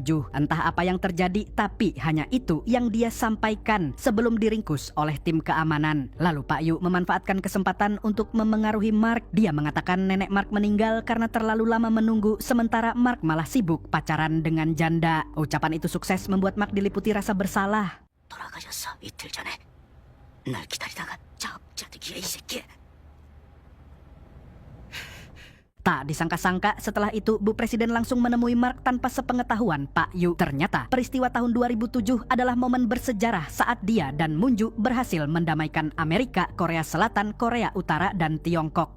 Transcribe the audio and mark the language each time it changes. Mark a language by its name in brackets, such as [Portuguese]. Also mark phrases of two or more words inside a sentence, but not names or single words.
[Indonesian] Entah apa yang terjadi, tapi hanya itu yang dia sampaikan sebelum diringkus oleh tim keamanan. Lalu Pak Yu memanfaatkan kesempatan untuk memengaruhi Mark. Dia mengatakan nenek Mark meninggal karena terlalu lama menunggu, sementara Mark malah sibuk pacaran dengan janda. Ucapan itu sukses membuat Mark diliputi rasa bersalah. [Korean] 돌아가셨어 이틀 전에. 날 기다리다가 자업자득이야 이 새끼. [Indonesian] Tak disangka-sangka setelah itu Bu Presiden langsung menemui Mark tanpa sepengetahuan Pak Yu. Ternyata peristiwa tahun 2007 adalah momen bersejarah saat dia dan Munju berhasil mendamaikan Amerika, Korea Selatan, Korea Utara, dan Tiongkok.